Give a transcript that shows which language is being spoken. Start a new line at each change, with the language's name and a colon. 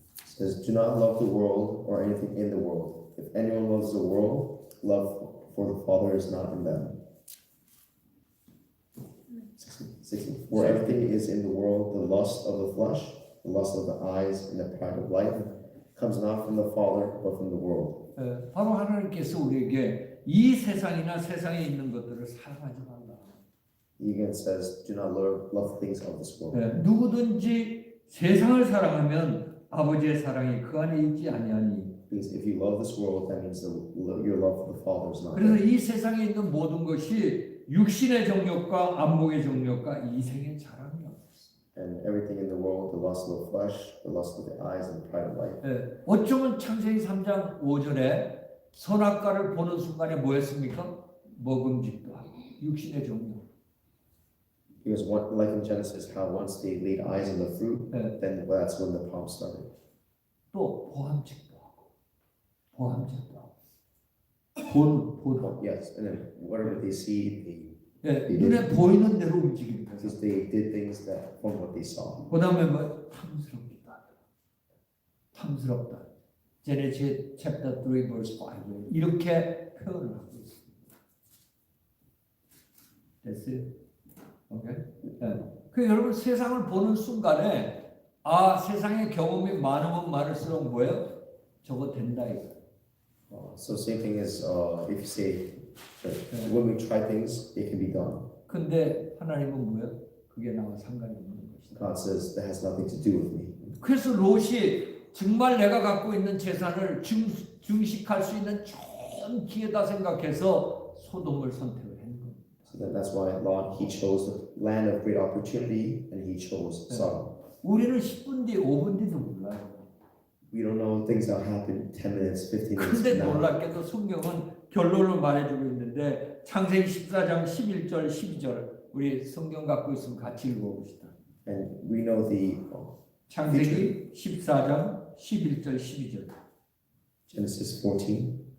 English: Says, do not love the world or anything in the world. If anyone loves the world, love for the Father is not in them. 16. For everything is in the world, the lust of the flesh, the lust of the eyes, and the pride of life, comes not from the Father, but from the world.
Korean: 바로 하나님께서 우리에게 이 세상이나 세상에 있는 것들을 사랑하지 말라.
English: He again says, do not love things of this world.
Korean: 누구든지 세상을 사랑하면 아버지의 사랑이 그 안에 있지 아니하니.
English: Because if you love this world, that means your love for the Father is not
Korean: 그래서
English: there.
Korean: 이 세상에 있는 모든 것이 육신의 정욕과 안목의 정욕과 이생의 자랑이야.
English: And everything in the world, the lust of the flesh, the lust of the eyes, and the pride of life.
Korean: 어쩌면 창세기 3장 5절에 선악과를 보는 순간에 뭐였습니까? 먹음직도 하고 육신의 정욕.
English: Because like in Genesis, how once they laid eyes on the fruit, then that's when the problem started.
Korean: 또 보암직도 하고 보암직도 하고 본
English: Yes, and then whatever they see,
Korean: 예, 눈에 보이는 대로 움직이는 거죠.
English: because they did things that from what they saw.
Korean: 그다음에 뭐 탐스럽기도 하다. 탐스럽다.
English: 제네시스 챕터 3 verse 5
Korean: 이렇게 표현을 하고 있습니다. 됐어요? 오케이? 네. 그 여러분 세상을 보는 순간에 아 세상의 경험이 많으면 많을수록 뭐예요? 저거 된다 이거.
English: So same thing as if you say that when we try things, it can be done.
Korean: 근데 하나님은 뭐예요? 그게 나와 상관이 없는 것이다.
English: God says that has nothing to do with me.
Korean: 그래서 롯이 정말 내가 갖고 있는 재산을 증식할 수 있는 좋은 기회다 생각해서 소돔을 선택을 한 겁니다.
English: So that's why Lot he chose the land of great opportunity and he chose Sodom.
Korean: 우리는 10분 뒤, 5분 뒤도 몰라요.
English: We don't know things that happen 10 minutes, 15 minutes
Korean: 근데
English: from now.
Korean: 놀랍게도 성경은 결론을 말해주고 있는데 창세기 14장 11절, 12절 우리 성경 갖고 있으면 같이 읽어봅시다.
English: And we know the
Korean: 창세기 14장 11절, 12절,
English: Genesis 14,